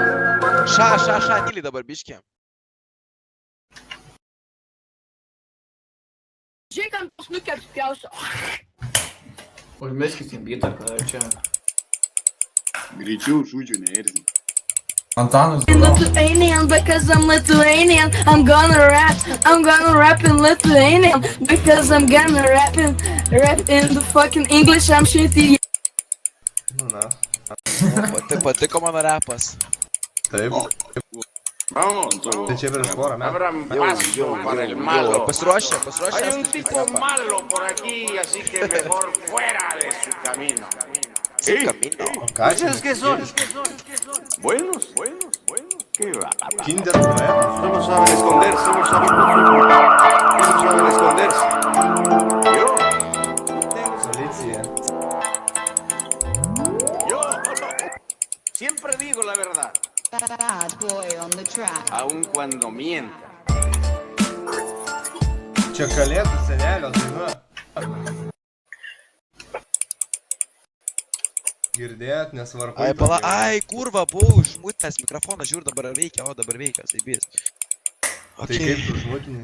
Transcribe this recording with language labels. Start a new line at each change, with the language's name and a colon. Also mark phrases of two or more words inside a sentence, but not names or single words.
Lithuanian: Ša, tyliai dabar biškė. Žiūrėk, ant pasnukė apspjausiu. Užmeskis į bitą, ką čia. Greičiau žudžiu, neerzink. Antanas.
English: Lithuanian because I'm Lithuanian. I'm gonna rap in Lithuanian because I'm gonna rap in the fucking English. I'm shitty.
Lithuanian: Nu, na. Patiko mano repas. Taip. Tai čia prieš porą metų. Pasiruošę.
Spanish: Hay un tipo malo por aquí, así que mejor fuera de su camino. Sí, camino.
Lithuanian: Ką čia?
Spanish: ¿Qué son? Buenos. ¿Qué va? Kinder Bueno. No saben esconderse, no saben esconderse. Yo
Lithuanian: Policija.
Spanish: siempre digo la verdad,
English: Bad boy on the track.
Spanish: aun cuando mienta.
Lithuanian: Čia kalėdų senelio daina. Girdėjot, nesvarbu. Ai, pala, ai, kurva, buvau užmutęs mikrofoną, žiūr, dabar veikia, o dabar veikia, saibys. Tai kaip tu užmutinai?